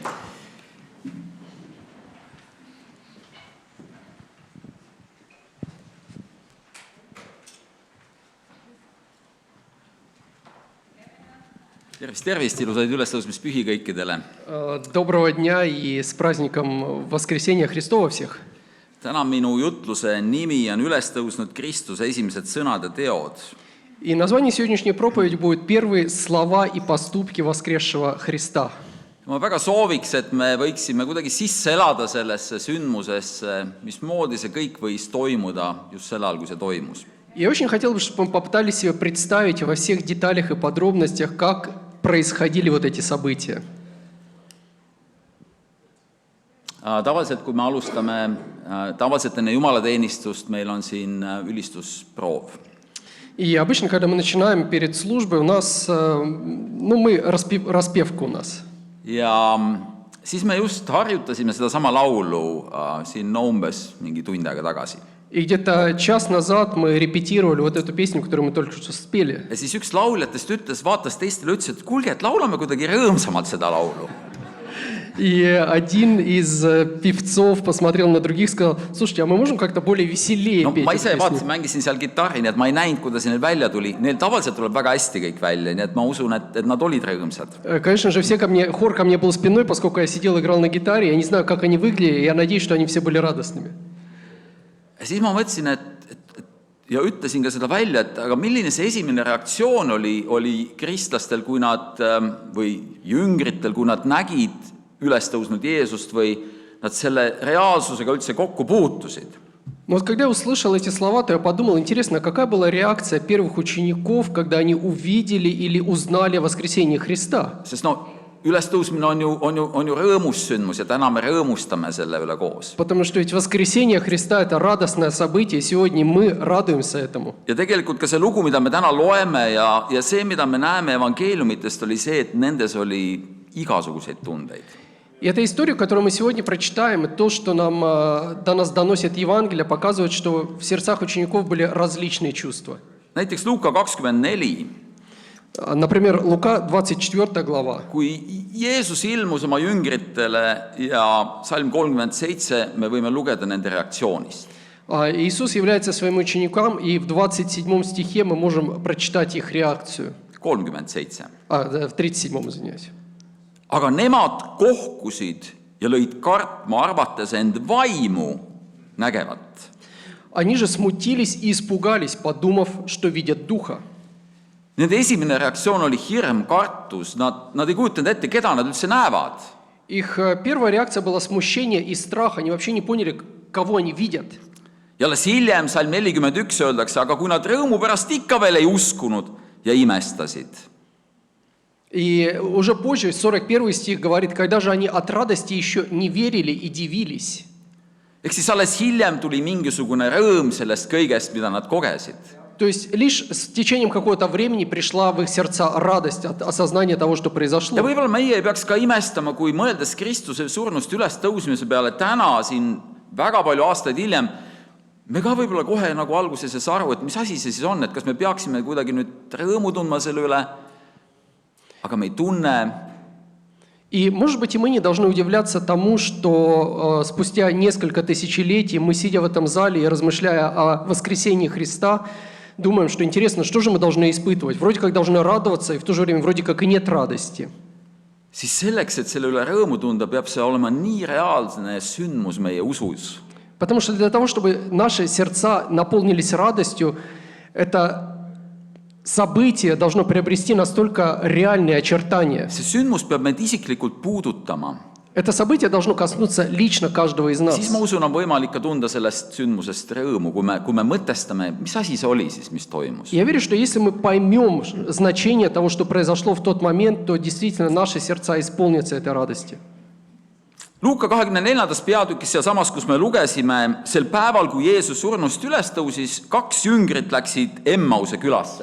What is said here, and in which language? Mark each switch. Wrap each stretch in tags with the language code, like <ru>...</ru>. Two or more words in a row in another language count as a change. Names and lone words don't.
<et>Tervist, ilusaid ülestõusmispühi kõikidele.</et> <ru>Доброго дня и с праздником Воскресения Христова всех.</ru> <et>Täna minu jutluse nimi on ülestõusnud Kristuse esimesed sõnad ja teod.</et> <ru>И название сегодняшней проповеди будет «Первые слова и поступки воскресшего Христа».</ru> <et>Ma väga sooviks, et me võiksime kuidagi sisse elada sellesse sündmusesse, mismoodi see kõik võis toimuda just sel ajal, kui see toimus.</et> <ru>Я очень хотел бы, чтобы мы попытались себе представить во всех деталях и подробностях, как происходили вот эти события.</ru> <et>Tavaliselt, kui me alustame, tavaliselt enne jumalateenistust meil on siin ülistusproov.</et> <ru>И обычно, когда мы начинаем перед службой, у нас, распевка у нас.</ru> <et>Ja siis me just harjutasime seda sama laulu siin umbes mingi tund aega tagasi.</et> <ru>И где-то час назад мы репетировали вот эту песню, которую мы только что спели.</ru> <et>Ja siis üks lauljatest ütles, vaatas teistele, ütles, et kuulge, et laulame kuidagi rõõmsamalt seda laulu.</et> <ru>И один из певцов посмотрел на других и сказал, слушайте, а мы можем как-то более веселее петь</ru> <et>Ma</et> <ru>эту</ru> <et>ise</et> <ru>песню?</ru> <et>vaatasin, mängisin seal gitarri, nii et ma ei näinud, kuidas neil välja tuli. Neil tavaliselt tuleb väga hästi kõik välja, nii et ma usun, et nad olid rõõmsad.</et> <ru>Конечно же, хор ко мне был спиной, поскольку я сидел и играл на гитаре. Я не знаю, как они выглядели, я надеюсь, что они все были радостными.</ru> <et>Ja siis ma mõtlesin, ja ütlesin ka seda välja, et aga milline see esimene reaktsioon oli kristlastel, kui nad, või jüngritel, kui nad nägid ülestõusnud Jeesust või nad selle reaalsusega üldse kokku puutusid.</et> <ru>Но вот когда я услышал эти слова, то я подумал, интересно, какая была реакция первых учеников, когда они увидели или узнали о воскресении Христа?</ru> <et>Sest ülestõusmine on ju rõõmus sündmus ja täna me rõõmustame selle üle koos.</et> <ru>Потому что ведь воскресение Христа – это радостное событие, и сегодня мы радуемся этому.</ru> <et>Ja tegelikult ka see lugu, mida me täna loeme ja see, mida me näeme evangeeliumitest, oli see, et nendes oli igasuguseid tundeid.</et> <ru>И эта история, которую мы сегодня прочитаем, и то, что до нас доносит Евангелие, показывает, что в сердцах учеников были различные чувства.</ru> <et>Näiteks Luuka 24,</et> <ru>Например, Лука, 24 глава.</ru> <et>kui Jeesus ilmus oma jüngritele ja salm 37, me võime lugeda nende reaktsioonist.</et> <ru>Иисус является своим ученикам, и в 27 стихе мы можем прочитать их реакцию. 37. В 37, извиняюсь.</ru> <et>Aga nemad kohkusid ja lõid kartma, arvates end vaimu nägevat.</et> <ru>Они же смутились и испугались, подумав, что видят духа. Nende esimene reaktsioon oli hirm, kartus, nad ei kujutanud ette, keda nad üldse näevad. Их первая реакция была смущение и страх. Они вообще не поняли, кого они видят.</ru> <et>Ja alles hiljem, salm 41 öeldakse, aga kui nad rõõmu pärast ikka veel ei uskunud ja imestasid.</et> <ru>И уже позже, 41 стих говорит, когда же они от радости еще не верили и дивились.</ru> <et>Ehk siis alles hiljem tuli mingisugune rõõm sellest kõigest, mida nad kogesid.</et> <ru>То есть лишь с течением какого-то времени пришла в их сердца радость от осознания того, что произошло.</ru> <et>Ja võib-olla meie ei peaks ka imestama, kui mõeldes Kristuse surnust üles tõusmise peale täna siin väga palju aastaid hiljem, me ka võib-olla kohe nagu alguses ei saa aru, et mis asi see siis on, et kas me peaksime kuidagi nüüd rõõmu tundma selle üle, aga me ei tunne.</et> <ru>И, может быть, и мы не должны удивляться тому, что спустя несколько тысячелетий мы, сидя в этом зале и размышляя о воскресении Христа, думаем, что интересно, что же мы должны испытывать. Вроде как должны радоваться, и в то же время вроде как и нет радости.</ru> <et>Siis selleks, et selle üle rõõmu tunda, peab see olema nii reaalne sündmus meie usus.</et> <ru>Потому что для того, чтобы наши сердца наполнились радостью, это событие должно приобрести настолько реальные очертания.</ru> <et>See sündmus peab meid isiklikult puudutama.</et> <ru>Это событие должно коснуться лично каждого из нас.</ru> <et>Siis ma usun, on võimalik ka tunda sellest sündmusest rõõmu, kui me mõtestame, mis asi see oli siis, mis toimus.</et> <ru>Я верю, что если мы поймем значение того, что произошло в тот момент, то действительно наши сердца исполнятся этой радости.</ru> <et>Luuka 24. peatükis sealsamas, kus me lugesime, sel päeval, kui Jeesus surnust üles tõusis, 2 jüngrit läksid Emmause külasse.</et>